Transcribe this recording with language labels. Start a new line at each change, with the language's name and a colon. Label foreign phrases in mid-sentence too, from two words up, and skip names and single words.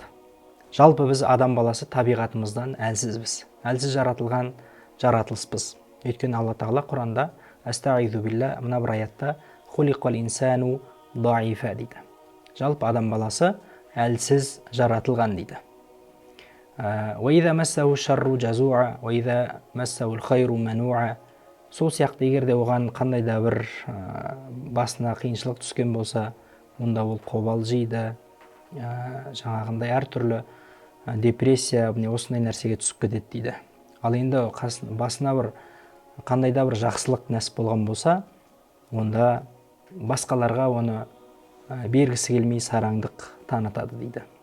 Kazakh: Жалпы біз адам баласы табиғатымыздан әлсізбіз. Әлсіз жаратылған жаратылыспыз. Өйткені Алла Тағала Құранда
Arabic: أستعيذ بالله
Kazakh: мына бір аятта
Arabic: خلق الإنسان ضعيفا
Kazakh: дейді. Жалпы адам баласы әлсіз жаратылған дейді.
Arabic: وَإِذَا مَسَّهُ الشَّرُّ جَزُوعًا وَإِذَا مَسَّهُ الْخَيْرُ مَنُوعًا.
Kazakh: Сол сияқты егерде оған қандай да бір басына қиыншылық түскен болса, онда ол қобалжиды, жаңағындай әртүрлі депрессия, осындай нәрсеге түсіп кетеді дейді. Ал енді басына бір қандай да бір жақсылық нәсіп болған болса, онда басқаларға оны бергісі келмей сараңдық танытады дейді.